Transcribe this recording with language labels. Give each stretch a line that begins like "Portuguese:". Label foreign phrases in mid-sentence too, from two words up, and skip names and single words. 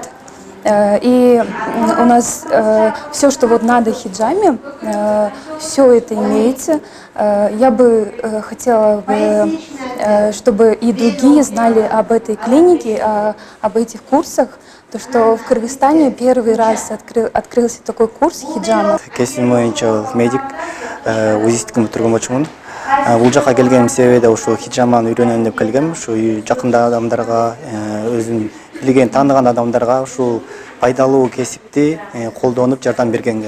Russian: И у нас все, что надо хиджаме, все это имеется. Я бы хотела, чтобы и другие знали об этой клинике, об этих курсах, то, что в Кыргызстане первый раз открылся такой курс хиджама.
Kyrgyz: Кесим боюнча медик узистикин бүтүргөн болчумун. Бул жака келгеним себеби да ушул хиджаманы үйрөнөм деп келгем. Ушу жакында адамдарга, өзүм билген, тааныган адамдарга ушул пайдалуу кесипти колдонуп жардам бергенге.